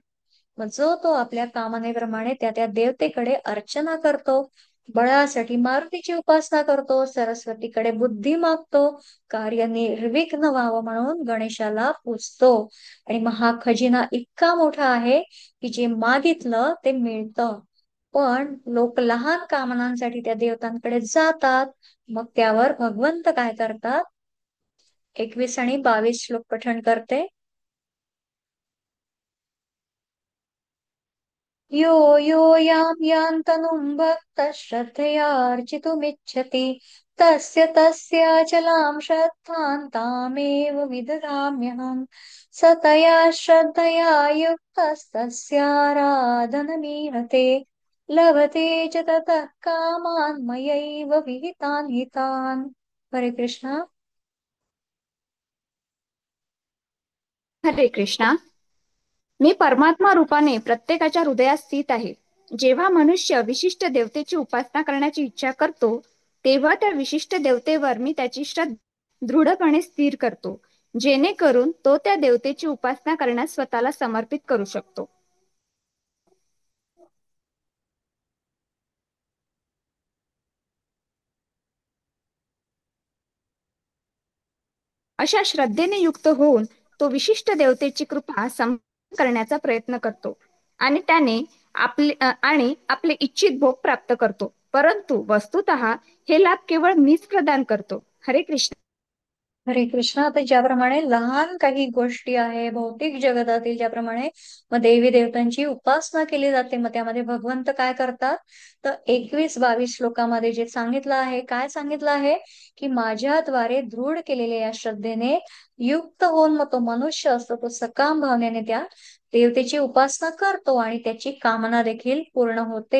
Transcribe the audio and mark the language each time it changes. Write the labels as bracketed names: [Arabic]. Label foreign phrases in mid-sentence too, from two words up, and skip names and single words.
[Marathi] मग जो तो आपल्या कामनेप्रमाणे त्या त्या देवतेकडे अर्चना करतो, बळासाठी मारुतीची उपासना करतो, सरस्वतीकडे बुद्धी मागतो, कार्य निर्विघ्न व्हावं म्हणून गणेशाला पूजतो. आणि मग हा खजिना इतका मोठा आहे की जे मागितलं ते मिळतं. पण लोक लहान कामनांसाठी त्या देवतांकडे जातात. मग त्यावर भगवंत काय करतात? 21 आणि 22 श्लोक पठण करते. [Sanskrit] यो यो यां यान्तनुं भक्तः श्रद्धयार्चितुमिच्छति तस्य तस्याचलां श्रद्धां तामेव विदधाम्यहम्। स तया श्रद्धया युक्तस्तस्याराधनमीहते लभते च ततः कामान् मयैव विहितान् हितान्। [Marathi] हरे कृष्णा। हरे कृष्णा. मी परमात्मा रूपाने प्रत्येकाच्या हृदयात स्थित आहे. जेव्हा मनुष्य विशिष्ट देवतेची उपासना करण्याची इच्छा करतो, तेव्हा त्या विशिष्ट देवतेवर मी त्याची श्रद्धा दृढपणे स्थिर करतो, जेणेकरून तो त्या देवतेची उपासना करण्यास स्वतःला समर्पित करू शकतो. अशा श्रद्धेने युक्त होऊन तो विशिष्ट देवतेची कृपा संपादन करण्याचा प्रयत्न करतो आणि आपले इच्छित भोग प्राप्त करतो. परंतु वस्तुतः हे लाभ केवळ मीच प्रदान करतो. हरे कृष्ण. हरे कृष्णा. आता ज्याप्रमाणे लहान काही गोष्टी आहे भौतिक जगतातील, ज्याप्रमाणे मग देवी देवतांची उपासना केली जाते, मग त्यामध्ये भगवंत काय करतात? तर 21-22 श्लोकामध्ये जे सांगितलं आहे, काय सांगितलं आहे की माझ्याद्वारे दृढ केलेल्या या श्रद्धेने युक्त होऊन मग तो मनुष्य असतो, तो सकाम भावनेने त्या देवतेची उपासना करतो आणि त्याची कामना देखील पूर्ण होते.